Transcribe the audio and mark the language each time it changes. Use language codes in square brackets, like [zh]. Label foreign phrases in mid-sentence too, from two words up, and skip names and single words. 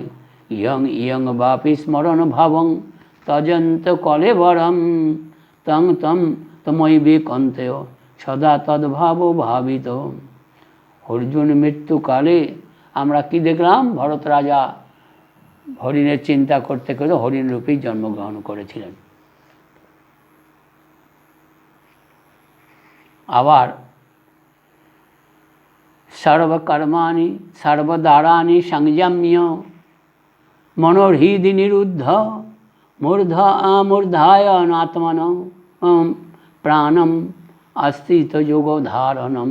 [sa] ইয়ং ইয়ং বাপি স্মরণ ভাবং তজন্ত কলেবরম তং তম তময়ী বিকন্তেয় সদা তদ্ভাব ভাবিত। [bn] অর্জুন মৃত্যুকালে আমরা কি দেখলাম? ভরত রাজা হরিণের চিন্তা করতে করতে হরিণ রূপেই জন্মগ্রহণ করেছিলেন। [sa] আবার সর্বকর্মাণি সর্বদারাণি সংযম্য মনোহৃদি নিরুদ্ধ মূর্ধায় আত্মন প্রাণম আস্থিত যোগধারণম।